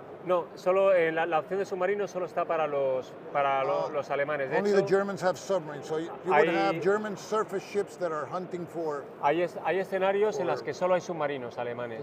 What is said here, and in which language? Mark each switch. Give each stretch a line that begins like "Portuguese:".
Spanish: No, solo la opción de submarino solo está para los alemanes. De
English: only
Spanish: hecho,
English: the Germans have submarines, so you would have German surface ships that are hunting for.
Spanish: Hay escenarios en los que solo hay submarinos alemanes.